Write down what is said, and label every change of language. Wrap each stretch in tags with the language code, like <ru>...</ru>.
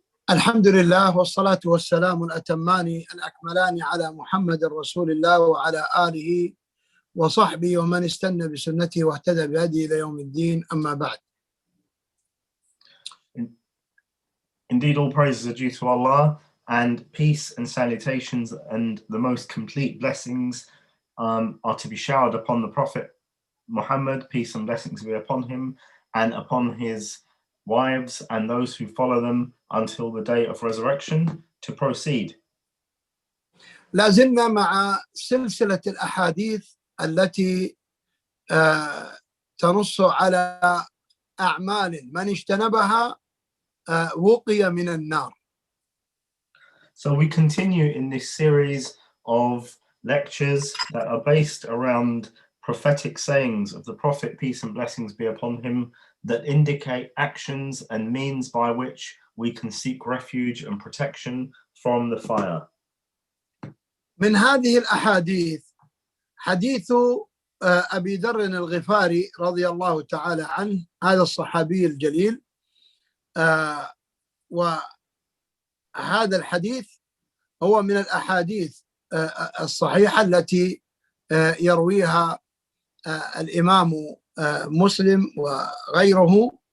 <ar>الحمد لله والصلاة والسلام الأتمان الأكملان على محمد رسول الله وعلى آله وصحبه ومن استنى بسنته واهتدى بهديه إلى يوم الدين أما بعد.</ar> <en>Indeed, all praises are due to Allah, and peace and salutations and the most complete blessings are to be showered upon the Prophet Muhammad, peace and blessings be upon him, and upon his wives and those who follow them until the day of resurrection. To proceed.</en> <ar>لا زلنا مع سلسلة الأحاديث التي تنص على أعمال من اجتنبها وقي من النار.</ar> <en>So we continue in this series of lectures that are based around prophetic sayings of the Prophet, peace and blessings be upon him, that indicate actions and means by which we can seek refuge and protection from the fire.</en> <ar>من هذه الأحاديث حديث أبي ذر الغفاري رضي الله تعالى عنه، هذا الصحابي الجليل، وهذا الحديث هو من الأحاديث الصحيحة التي يرويها الإمام مسلم وغيره.</ar>